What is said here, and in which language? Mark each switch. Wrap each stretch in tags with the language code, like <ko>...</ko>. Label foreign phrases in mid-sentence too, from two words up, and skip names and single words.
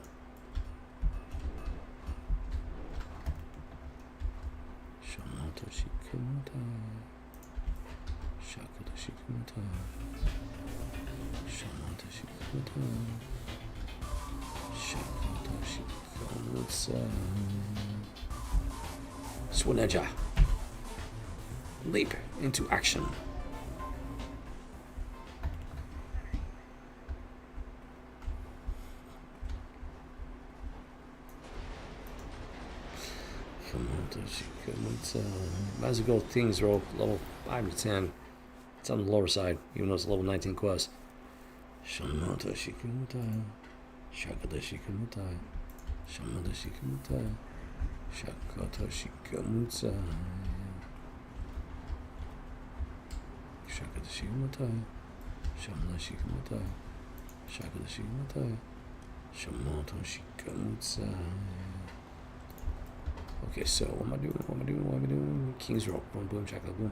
<en>Shamata Shikumata. Shakata Shikumata. Shamata Shikumata. Shakata Shikumata. Swaneja. Leap into action. Might as well go King's Row, level 5 to 10. It's on the lower side, even though it's a level 19 quest. Shamata Shikumata. Shakata Shikumata. Shamata Shikumata. Shakata Shikumata. Shakata Shikumata. Shamata Shikumata. Shakata Shikumata. Shamata Shikumata. Okay, so what am I doing? King's Row. Boom, boom, shaka, boom.</en>